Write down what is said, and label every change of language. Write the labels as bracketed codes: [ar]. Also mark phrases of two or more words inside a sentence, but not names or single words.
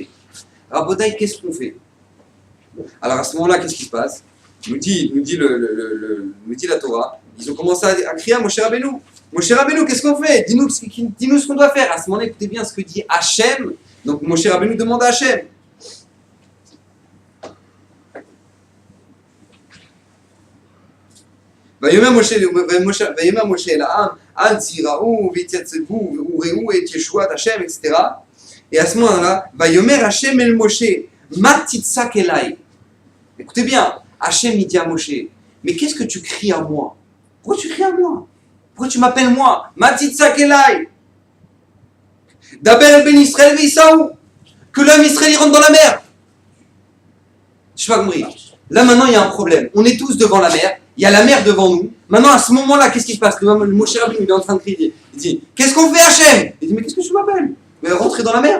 [fr] Rabotai, qu'est-ce qu'on fait? Alors à ce moment-là, qu'est-ce qui se passe? nous dit la Torah. Ils ont commencé à crier à Moshe Rabbeinu. Moshe Rabbeinu, qu'est-ce qu'on fait? Dis-nous ce qu'on doit faire. À ce moment-là, écoutez bien ce que dit Hachem. Donc Moshe Rabbeinu demande à Hachem. [he] ויאמר משה אל העם, אל תיראו והתייצבו וראו את ישועת השם, [fr] etc. Et à ce moment-là, [he] ויאמר השם אל משה, מה תצעק אליי? [fr] Écoutez bien, Hachem il dit à Moshe, mais qu'est-ce que tu cries à moi? Pourquoi tu cries à moi? Pourquoi tu m'appelles moi? [he] מה תצעק אלי. דבר אל בני ישראל ויסעו. [fr] Que l'homme Israël rentre dans la mer. Je sais pas compris. Là maintenant il y a un problème. On est tous devant la mer. Il y a la mer devant nous. Maintenant à ce moment-là, qu'est-ce qui se passe? Le Moshe Rabbeinu il est en train de crier. Il dit, qu'est-ce qu'on fait Hachem? Il dit, mais qu'est-ce que tu m'appelles? Mais rentrer dans la mer?